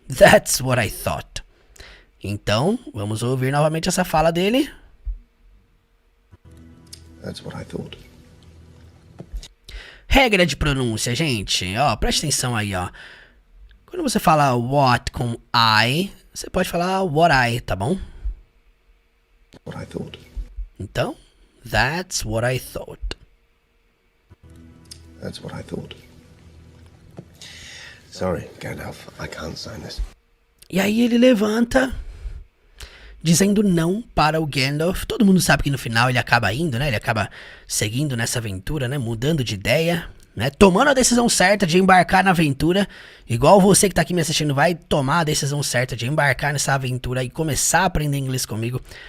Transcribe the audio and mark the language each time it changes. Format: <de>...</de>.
<en>That's what I thought.</en> <pt>Então, vamos ouvir novamente essa fala dele.</pt> <en>That's what I thought.</en> <pt>Regra de pronúncia, gente. Ó, preste atenção aí, ó. Quando você fala what com I, você pode falar what I, tá bom?</pt> <en>What I thought. Então, that's what I thought. That's what I thought. Sorry, Gandalf, I can't sign this.</en> <pt>E aí ele levanta, dizendo não para o Gandalf. Todo mundo sabe que no final ele acaba indo, né? Ele acaba seguindo nessa aventura, né? Mudando de ideia, né? Tomando a decisão certa de embarcar na aventura. Igual você que tá aqui me assistindo vai tomar a decisão certa de embarcar nessa aventura e começar a aprender inglês comigo.</pt>